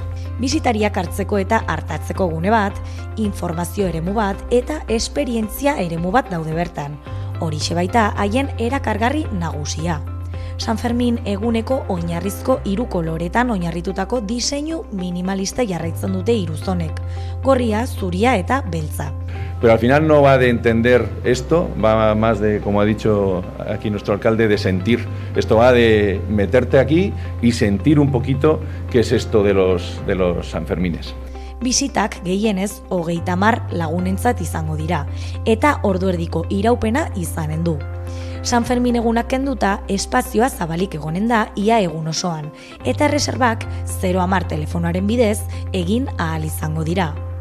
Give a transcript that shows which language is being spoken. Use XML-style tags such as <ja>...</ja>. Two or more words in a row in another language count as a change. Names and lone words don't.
<eu>Bisitariak hartzeko eta hartatzeko gune bat, informazio eremu bat eta esperientzia eremu bat daude bertan. Horixe baita haien erakargarri nagusia. San Fermin eguneko oinarrizko 3 koloretan oinarritutako diseinu minimalista jarraitzen dute hiruzonek, gorria, zuria eta beltza.</eu> <es>Pero al final no va de entender esto, va más de, como ha dicho aquí nuestro alcalde, de sentir. Esto va de meterte aquí y sentir un poquito qué es esto de los Sanfermines.</es> <eu>Bisitak gehienez 30 lagunentzat izango dira, eta orduerdiko iraupena izanen du. San Fermin egunak kenduta, espazioa zabalik egonen da ia egun osoan, eta erreserbak 010 telefonoaren bidez egin ahal izango dira.</eu>